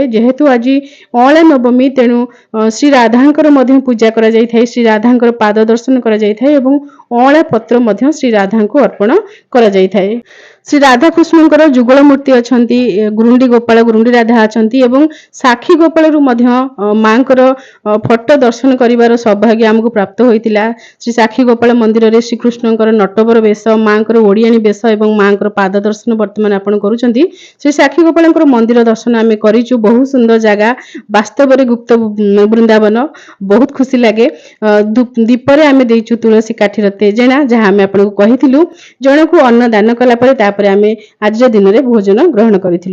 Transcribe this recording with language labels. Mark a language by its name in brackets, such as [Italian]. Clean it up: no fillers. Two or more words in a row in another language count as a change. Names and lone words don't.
[Odia] ଯେହେତୁ ଆଜି ଅଁଳା ନବମୀ, ତେଣୁ ଶ୍ରୀ ରାଧାଙ୍କର ମଧ୍ୟ ପୂଜା କରା ଯାଇ ଥାଏ, ଶ୍ରୀ ରାଧାଙ୍କର ପାଦ ଦର୍ଶନ କରା ଯାଇ ଥାଏ ଏବଂ ଅଁଳା ପତ୍ର ମଧ୍ୟ ଶ୍ରୀ ରାଧା କୁ ଅର୍ପଣ କରା ଯାଇ ଥାଏ। ଶ୍ରୀ ରାଧା କୃଷ୍ଣଙ୍କର ଯୁଗଳ ମୂର୍ତ୍ତି ଅଛନ୍ତି, ଗୁରୁଣ୍ଡି ଗୋପାଳ ଗୁରୁଣ୍ଡି ରାଧା ଅଛନ୍ତି ଏବଂ ସାକ୍ଷୀ ଗୋପାଳ ମାଙ୍କର ଫଟୋ ଦର୍ଶନ କରିବାର ସୌଭାଗ୍ୟ ଆମକୁ ପ୍ରାପ୍ତ ହୋଇଥିଲା। ଶ୍ରୀ ସାକ୍ଷୀ ଗୋପାଳ ମନ୍ଦିର ରେ ଶ୍ରୀ କୃଷ୍ଣଙ୍କର ନଟବର ବେଶ, ମାଙ୍କର ଓଡ଼ିଆଣୀ ବେଶ ଏବଂ ମାଙ୍କର ପାଦ ଦର୍ଶନ ବର୍ତ୍ତମାନ ଆପଣ କରୁଛନ୍ତି। ଶ୍ରୀ ସାକ୍ଷୀ ଗୋପାଳ ମନ୍ଦିର ଦର୍ଶନ ଆମେ କରିଛୁ। [Hindi] बहुत सुंदर जगह, वास्तव में गुप्त वृंदावन, बहुत खुशी लगे। [Odia] ଦୀପରେ ଆମେ ଦେଇଛୁ ତୁଳସୀ କାଠିର ତେଜେନା, ଯାହା ଆମେ ଆପଣଙ୍କୁ କହିଥିଲୁ ଜଣଙ୍କୁ ଅନ୍ନ ଦାନ କଲା ପରେ ତା'ପରେ ଆମେ ଆଜି ଦିନ ରେ ଭୋଜନ ଗ୍ରହଣ କରିଥିଲୁ।